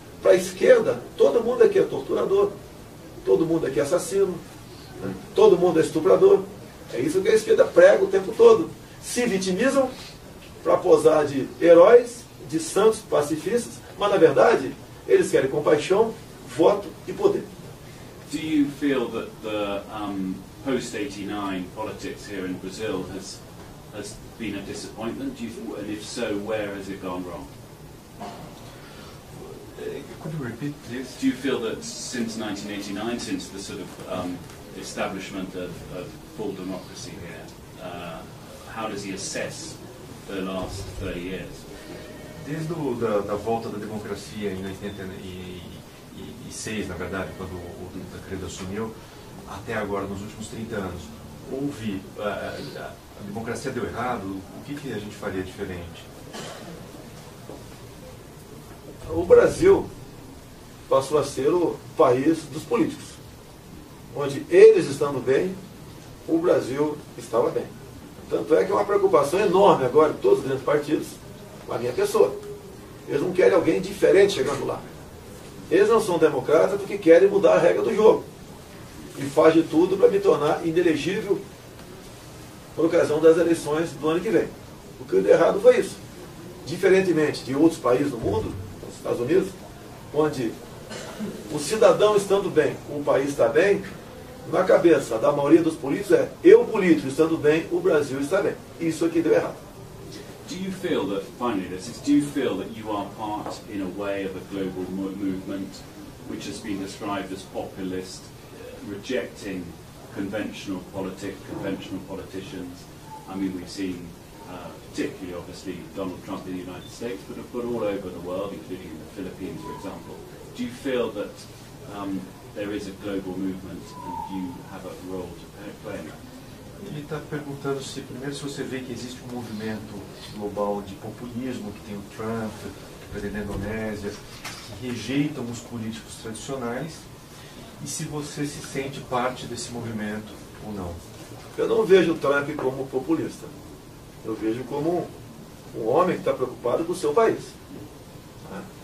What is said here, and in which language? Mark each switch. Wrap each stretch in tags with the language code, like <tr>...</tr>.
<pt>Para a esquerda, todo mundo aqui é torturador, todo mundo aqui é assassino, né? Todo mundo é estuprador. É isso que a esquerda prega o tempo todo. Se vitimizam para posar de heróis, de santos pacifistas, mas na verdade eles querem compaixão, voto e poder.</pt> <en>Do you feel that the post-89 politics here in Brazil has been a disappointment? And if so, where has it gone wrong? Could you repeat this? Do you feel that since 1989, since the sort of establishment of full democracy here, how does he assess the last 30 years?</en> <pt>Desde da volta da democracia em 86, na verdade, quando o Tancredo assumiu, até agora, nos últimos 30 anos, houve... a democracia deu errado? O que a gente faria diferente? O Brasil passou a ser o país dos políticos, onde eles estando bem, o Brasil estava bem. Tanto é que é uma preocupação enorme agora de todos os grandes partidos com a minha pessoa. Eles não querem alguém diferente chegando lá. Eles não são democratas porque querem mudar a regra do jogo. E faz de tudo para me tornar inelegível por ocasião das eleições do ano que vem. O que deu errado foi isso. Diferentemente de outros países do mundo, os Estados Unidos, onde o cidadão estando bem, o país está bem, na cabeça da maioria dos políticos é: eu político estando bem, o Brasil está bem. Isso aqui deu errado.</pt> <en>Do you feel that, finally, do you feel that you are part, in a way, of a global movement which has been described as populist, rejecting conventional politics, conventional politicians? I mean, we've seen, particularly, obviously, Donald Trump in the United States, but all over the world, including in the Philippines, for example. Do you feel that there is a global movement and you have a role to play in that?</en> <pt>Ele está perguntando se, primeiro, se você vê que existe um movimento global de populismo, que tem o Trump, o presidente da Indonésia, que rejeitam os políticos tradicionais, e se você se sente parte desse movimento ou não. Eu não vejo o Trump como populista. Eu vejo como um homem que está preocupado com o seu país. Né?</pt>